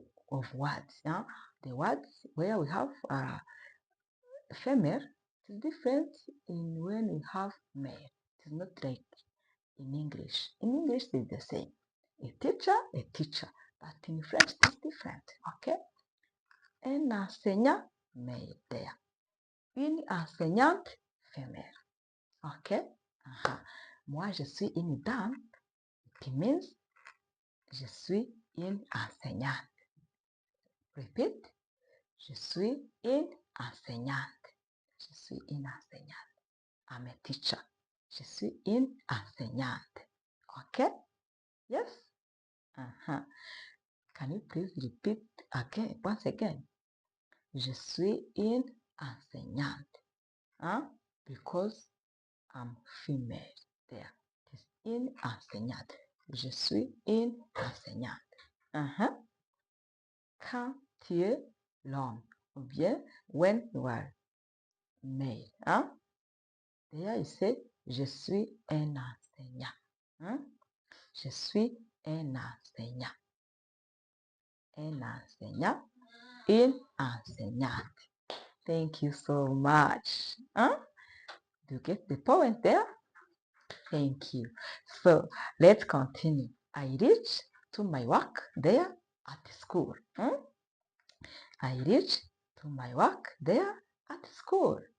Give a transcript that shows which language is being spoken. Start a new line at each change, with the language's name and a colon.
English: Of words. The words where we have female is different in when we have male. It's not like in English. In English it's the same. A teacher. But in French it's different. Okay?
French: Un enseignant
English: male there.
French: Une enseignante femelle. Okay? Moi je suis une dame.
English: It means
French: je suis une enseignante.
English: Repeat.
French: Je suis une enseignante. Je suis une enseignante.
English: I'm a teacher.
French: Je suis une enseignante.
English: Okay? Yes? Can you please repeat again, once again?
French: Je suis une enseignante.
English: Because I'm female there. It's
French: une enseignante. Je suis une enseignante. Quand tu es l'homme, ou bien
English: when you are male.
French: D'ailleurs, ici, je suis un enseignant. Je suis un enseignant. Un enseignant, une enseignante.
English: Thank you so much. Do you get the point there? Thank you. So let's continue. I reach to my work there at school. I reach to my work there at school.